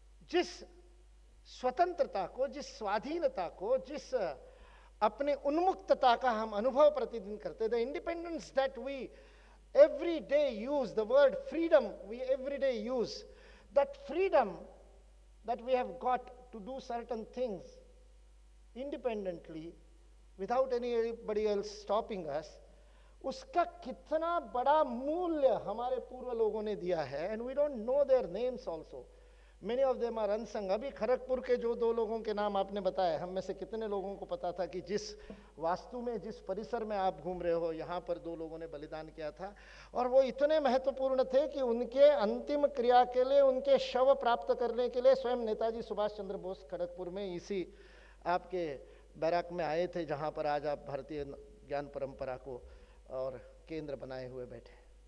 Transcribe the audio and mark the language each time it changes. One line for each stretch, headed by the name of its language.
Hindi: जिस स्वतंत्रता को, जिस स्वाधीनता को, जिस अपने उन्मुक्तता का हम अनुभव प्रतिदिन करते,
English: the independence that we every day use, the word freedom we every day use, that freedom that we have got to do certain things independently without anybody else stopping us,
Hindi: उसका कितना बड़ा मूल्य हमारे पूर्व लोगों ने दिया है।
English: and we don't know their names also, many of them are unsung.
Hindi: अभी खड़गपुर के जो दो लोगों के नाम आपने बताए, हम में से कितने लोगों को पता था कि जिस वास्तु में, जिस परिसर में आप घूम रहे हो, यहाँ पर दो लोगों ने बलिदान किया था, और वो इतने महत्वपूर्ण थे कि उनके अंतिम क्रिया के लिए, उनके शव प्राप्त करने के लिए स्वयं नेताजी सुभाष चंद्र बोस खड़गपुर में इसी आपके बैराक में आए थे, जहाँ पर आज आप भारतीय ज्ञान परंपरा को और केंद्र बनाए हुए बैठे।